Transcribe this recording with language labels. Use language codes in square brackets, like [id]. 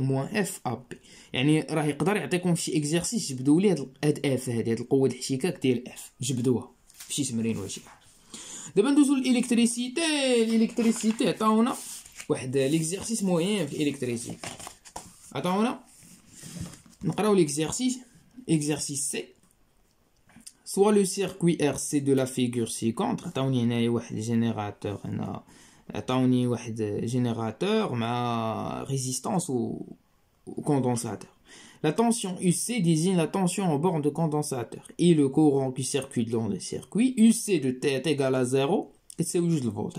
[ar] موان اف ا بي، يعني راه يقدر يعطيكم في شي اكزرسيس جبدوا لي هاد اف هاد القوه الاحتكاك ديال اف، جبدوها في شي تمرين ولا شي حاجه. دابا ندوزو الالكتريسيتي عطاونا واحد ليكزرسيس مهم في الالكتريسيتي. عطاونا نقراو ليكزرسيس سي. [fr] soit le circuit RC de la figure ci-contre. [ar] عطاوني هنايا واحد جينيراتور، هنا عطاوني واحد جينيراتور مع ريزيستانس و كوندونساتور. [fr] La tension UC désigne la tension en borne de condensateur et le courant qui circule dans le circuit. UC de T est égal à 0 [ar] كتساوي 2 فولت.